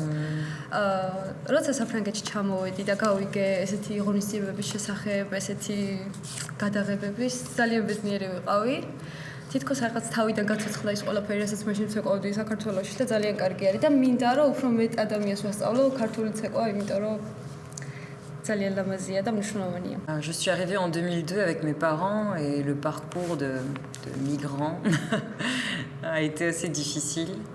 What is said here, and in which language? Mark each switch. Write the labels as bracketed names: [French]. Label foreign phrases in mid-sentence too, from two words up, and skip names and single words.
[Georgian] როცა საფრანგეთში ჩამოვედი და გავიგე ესეთი ღონისძიებების შესახებ, ესეთი გადაღებების, ძალიან ბედნიერი ვიყავი. თითქოს რაღაც თავიდან გაცოცხლა ის ყველაფერი, რასაც მაშინ ცეკვავდი საქართველოში და ძალიან კარგი არის და მინდა რომ უფრო მეტ ადამიანს ვასწავლო ქართული ცეკვა, იმიტომ რომ [French] Je suis arrivée en 2002 avec mes parents et le parcours de migrants a été assez difficile.